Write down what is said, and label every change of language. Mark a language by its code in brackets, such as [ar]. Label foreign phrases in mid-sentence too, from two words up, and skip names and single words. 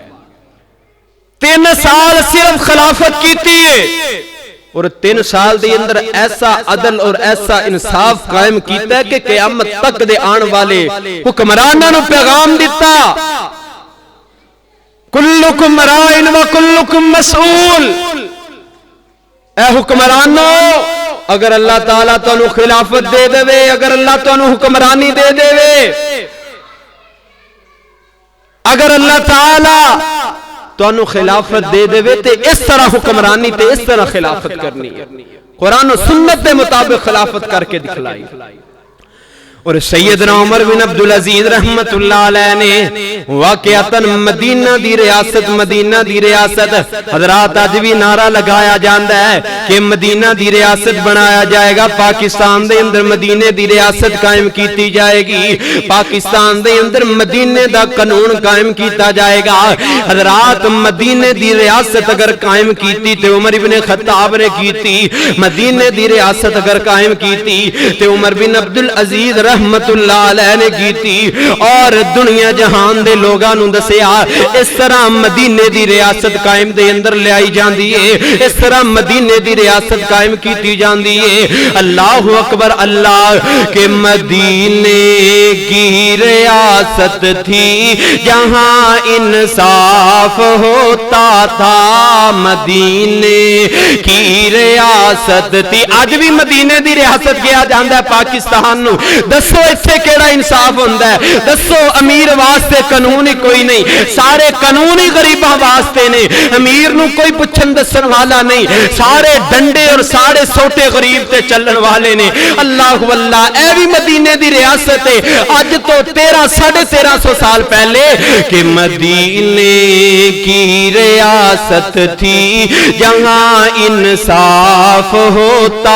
[pa] 3 سال صرف خلافت کیتی ہے اور 3 سال دے اندر ایسا عدل اور ایسا انصاف قائم کیتا ہے کہ قیامت تک دے آن والے حکمرانوں نے پیغام دیتا [ar] کلکم رائن و کلکم مسئول. [pa] اے حکمرانوں اگر اللہ تعالیٰ تانوں خلافت دے دے, اگر اللہ تانوں حکمرانی دے دے, اگر اللہ تعالیٰ تانوں خلافت دے دے تے اس طرح حکمرانی تے اس طرح خلافت کرنی ہے. قرآن و سنت دے مطابق خلافت کر کے دکھلائی. اور سیدنا عمر بن عبدالعزیز رحمت اللہ علیہ نے واقعتاً مدینہ دی ریاست حضرات اج بھی نعرہ لگایا جاندہ ہے کہ مدینہ دی ریاست بنایا جائے گا، پاکستان دے اندر مدینے دی ریاست قائم کیتی جائے گی، پاکستان دے اندر مدینے دا قانون قائم کیتا جائے گا۔ حضرات مدینے دی ریاست اگر قائم کیتی تے عمر بن خطاب نے کیتی، مدینے دی ریاست اگر قائم کیتی تے عمر بن عبدالعزیز رحمت اللہ علیہ نے کیتی، اور دنیا جہان دے لوگاں نوں دسیا اس طرح مدینے دی ریاست قائم دے اندر لے آئی جاندی ہے، اس طرح مدینے دی ریاست قائم کیتی جاندی ہے۔ [ar] اللہ اکبر [ur] اللہ کہ مدینے کی ریاست تھی جہاں انصاف ہوتا تھا، مدینے کی ریاست تھی۔ [pa] آج بھی مدینے دی ریاست کیا جاندہ ہے پاکستان نو، دسو اتھے کیڑا انصاف ہوندہ ہے؟ دسو امیر واسطے قانون ہی کوئی نہیں، سارے قانون ہی غریباں واسطے نے، امیر نو کوئی پچھن دسن والا نہیں، سارے ڈنڈے اور سارے سوٹے غریب تے چلن والے نے۔ اللہ واللہ اے بھی مدینے دی ریاست ہے، آج تو 1300 سال [ur] پہلے کہ مدینے کی ریاست تھی جہاں انصاف ہوتا